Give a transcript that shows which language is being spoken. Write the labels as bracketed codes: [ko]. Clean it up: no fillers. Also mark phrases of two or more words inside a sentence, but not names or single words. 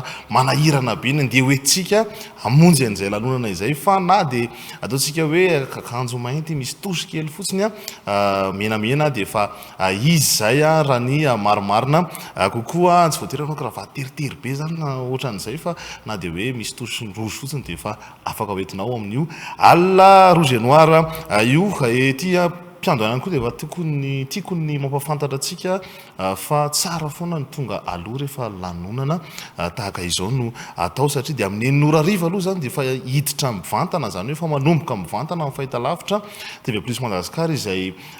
[mg] manahirana be dia hoentsika amonjy an'izay lanonana izay fa na dia ataontsika hoe akanjo mainty misy tosy kely fotsiny menamena dia fa izy zay raha ny marimarina kokoa tsy voatery anao kravaty teritery be zany ohatran'izay fa na dia hoe misy tosy rozy fotsiny dia fa afaka hoentinao amin'io alina rouge et noir io ety mpiandohana koa dia tiako ny mampafantatra antsika fa tsara foana ny tonga aloha rehefa lanonana tahaka izao no atao satria dia amin'ny enin'ora ariva aloha zany dia fa hiditra mivantana zany hoe fa manomboka mivantana amin'ny fahitalavitra TV Plus Madagascar izay